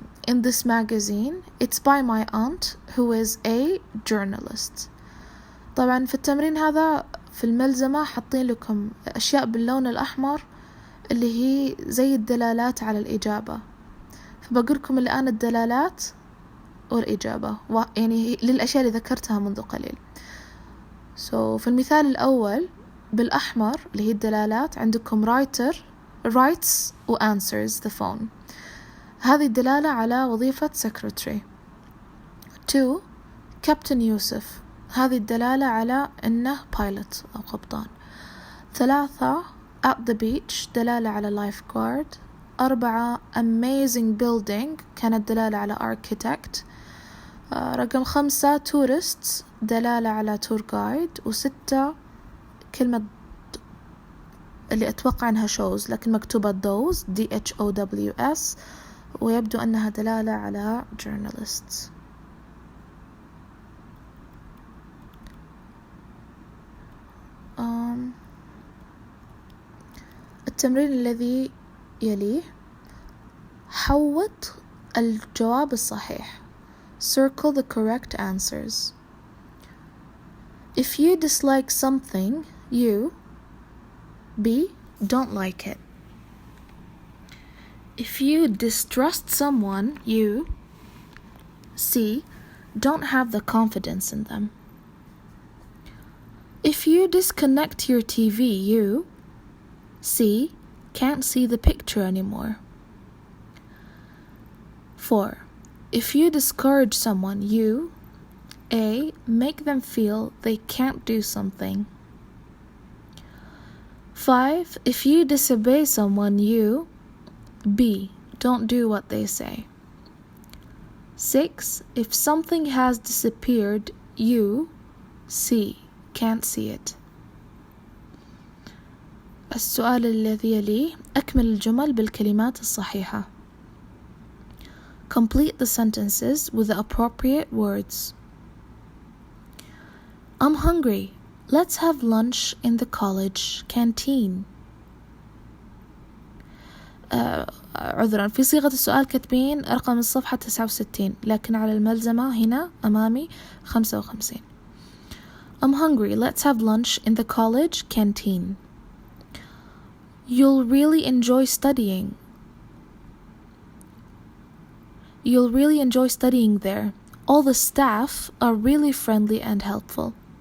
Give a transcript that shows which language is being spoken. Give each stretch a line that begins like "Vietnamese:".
English: In this magazine it's by my aunt who is a journalist.
Arabic: طبعا في التمرين هذا في الملزمة حاطين لكم أشياء باللون الأحمر اللي هي زي الدلالات على الإجابة، فبقولكم الآن الدلالات والإجابة يعني للأشياء اللي ذكرتها منذ قليل. في المثال الأول بالأحمر اللي هي الدلالات عندكم
English: writer writes
Arabic: و
English: answers the phone.
Arabic: هذه الدلالة على وظيفة secretary. 2. Captain يوسف، هذه الدلالة على أنه pilot أو قبطان. 3.
English: At the beach
Arabic: دلالة على
English: lifeguard. 4. Amazing building
Arabic: كانت دلالة على architect. رقم 5 tourists دلالة على tour guide. 6 كلمة اللي أتوقع أنها shows لكن مكتوبة those DHOWS ويبدو أنها دلالة على journalists. التمرين الذي يليه حوط الجواب الصحيح.
English: Circle the correct answers. If you dislike something, you B. Don't like it. If you distrust someone, you C. Don't have the confidence in them. If you disconnect your TV, you C. Can't see the picture anymore. 4. If you discourage someone, you A. Make them feel they can't do something. 5. If you disobey someone, you B. Don't do what they say. 6. If something has disappeared, you C. Can't see it.
Arabic: السؤال الذي يليه أكمل الجمل بالكلمات الصحيحة.
English: Complete the sentences with the appropriate words. I'm hungry. Let's have lunch in the college canteen.
Arabic: عذرا، في صيغة السؤال كاتبين رقم الصفحة 69، لكن على الملزمة هنا أمامي 55.
English: I'm hungry. Let's have lunch in the college canteen. You'll really enjoy studying. You'll really enjoy studying there. All the staff are really friendly and helpful.